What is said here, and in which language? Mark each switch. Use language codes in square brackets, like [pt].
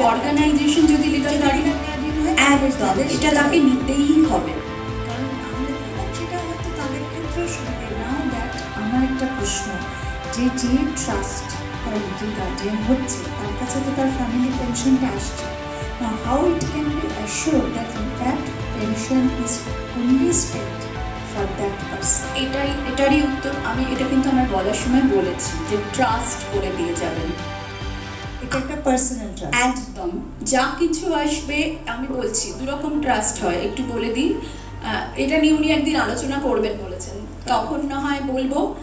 [bn] Organisation যদি legal guardian হয়, একদম এটা তাকে নিতেই হবে। কারণ আমাদের সেটা হয়তো তাদের ক্ষেত্রেও সুবিধা। [en] now that [bn] আমার একটা প্রশ্ন, যে ট্রাস্ট বা লিগাল গার্ডিয়ান হচ্ছে, তার কাছে তো তার ফ্যামিলি পেনশনটা আসছে। [en] Now, how it can be assured that that pension is only spent for that person? [bn] এটারই উত্তর আমি, এটা কিন্তু আমার বলার সময় বলেছি যে ট্রাস্ট করে দিয়ে যাবেন। এটা একটা পার্সোনাল ট্রাস্ট। একদম, যা কিছু আসবে, আমি বলছি দুরকম ট্রাস্ট হয়, একটু বলে দিই। এটা নিয়ে উনি একদিন আলোচনা করবেন বলেছেন, তখন না হয় বলবো।